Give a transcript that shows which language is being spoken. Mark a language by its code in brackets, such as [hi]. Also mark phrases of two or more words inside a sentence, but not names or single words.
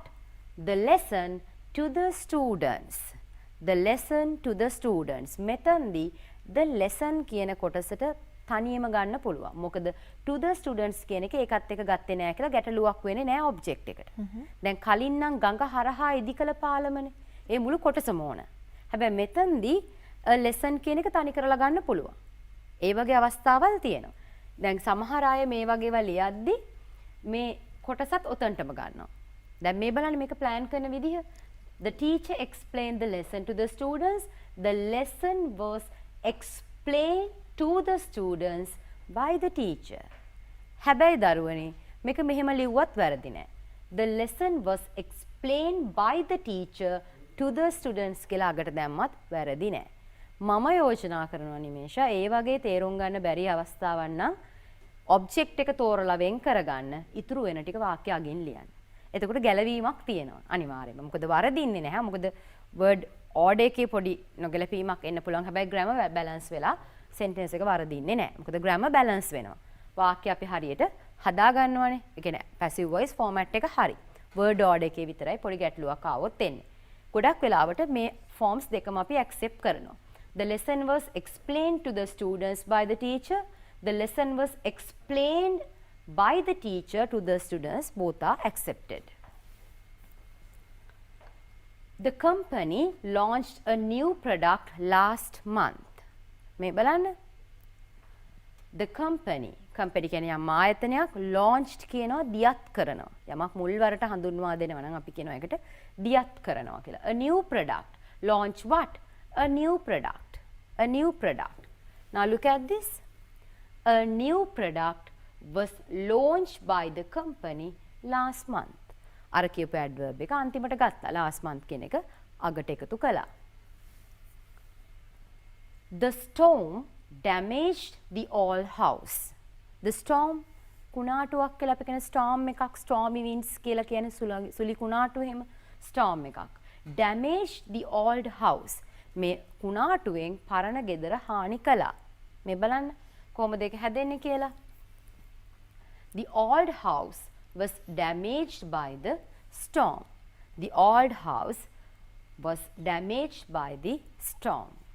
[en] The lesson to the students. The lesson to the students. [si] මෙතනදී [en] the lesson [si] කියන කොටසට තනියම ගන්න පුළුවන්. මොකද [en] to the students [si] කියන එක ඒකත් එක ගත්තේ නැහැ කියලා ගැටලුවක් වෙන්නේ නැහැ object එකට. දැන් කලින් නම් ගඟ හරහා ඉදිකල පාලමනේ. ඒ මුළු කොටසම ඕන. හැබැයි මෙතනදී lesson කියන එක තනි කරලා ගන්න පුළුවන්. ඒ වගේ අවස්ථාවල් තියෙනවා. දැන් සමහර අය මේ වගේව ලියද්දි මේ කොටසත් ඔතනටම ගන්නවා. දැන් මේ බලන්න මේක plan කරන විදිහ. [en] The teacher explained the lesson to the students. The lesson was explained to the students by the teacher. [si] හැබැයි දරුවනේ මේක මෙහෙම ලිව්වත් වැරදි නෑ. [en] The lesson was explained by the teacher to the students [si] කියලා අගට දැම්මත් වැරදි නෑ. මම යෝජනා කරනවා නිමේෂා ඒ වගේ තේරුම් ගන්න බැරි අවස්ථාවක් නම් object එක තෝරලා වෙන් කරගන්න ඉතුරු වෙන ටික වාක්‍ය අගින් ලියන්න. එතකොට ගැලවීමක් තියෙනවා අනිවාර්යයෙන්ම. මොකද වරදින්නේ නැහැ. මොකද [en] word order [si] එකේ පොඩි නොගැලපීමක් එන්න පුළුවන්. හැබැයි [en] grammar balance [si] වෙලා sentence එක වරදින්නේ නැහැ. මොකද [en] grammar balance [si] වෙනවා. වාක්‍ය අපි හරියට හදා ගන්නවනේ. ඒ කියන්නේ [en] passive voice format [si] එක හරි. [en] word order [si] එකේ විතරයි පොඩි ගැටලුවක් ආවොත් එන්නේ. ගොඩක් වෙලාවට මේ forms දෙකම අපි accept කරනවා. [en] The lesson was explained to the students by the teacher. The lesson was explained by the teacher to the students. Both are accepted. The company launched a new product last month. [si] මේ බලන්න. [en] The company [si] කියන්නේ යම් ආයතනයක් launched කියනවා දියත් කරනවා. යමක් මුල්වරට හඳුන්වා දෙනවා නම් අපි කියනවා ඒකට දියත් කරනවා කියලා. [en] A new product. Launch what? A new product. A new product. Now look at this. A new product was launched by the company last month. [si] අර කියපු adverb එක අන්තිමට ගත්තා. [en] last month [si] කියන එක අගට එකතු කළා. [en] The storm damaged the old house. The storm [si] කුණාටුවක් කියලා අපි කියන storm එකක් [en] stormy winds [si] කියලා කියන්නේ සුලි කුණාටු එහෙම storm එකක්. [en] Damaged the old house. [si] මේ කුණාටුවෙන් පරණ ගෙදර හානි කළා. මේ බලන්න කොහොමද ඒක හැදෙන්නේ කියලා. [en] The old house was damaged by the storm. The old house was damaged by the storm.